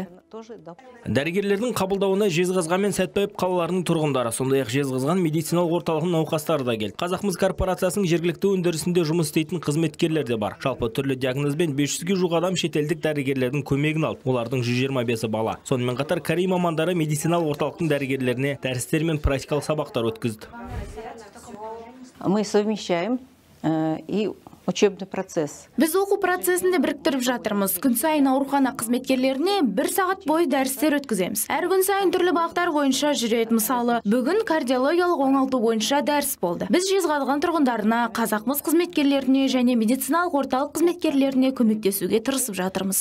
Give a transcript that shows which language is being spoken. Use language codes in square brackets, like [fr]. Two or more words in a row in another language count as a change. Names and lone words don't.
[kk] Дәрігерлердің қабылдауына Жезқазған мен Сәтпаев қалаларының тұрғындары, сондай-ақ Жезқазған медициналық орталығының науқастары да келді. Қазақмыс корпорациясының жергілікті өндірісінде жұмыс істейтін қызметкерлер де бар. Жалпы түрлі диагнозбен 500-ге жуық адам шетелдік дәрігерлердің көмегін алды. Олардың 125-і бала. Сонымен қатар Корея мамандары медициналық орталықтың дәрігерлеріне дәрістер мен практикалық сабақтар өткізді. [ru] Мы совмещаем и учебный процесс. [kk] Біз оқу процесінде біріктіріп жатырмыз. Күн сайын аурухана қызметкерлеріне 1 сағат бойы дәрістер өткіземіз. Әр күн сайын түрлі бағыттар бойынша жүреді. Мысалы, бүгін кардиологиялық оңалту бойынша дәріс болды. Біз Жезқазған тұрғындарына, Қазақмыс қызметкерлеріне және медициналық орталық қызметкерлеріне көмектесуге тырысып жатырмыз.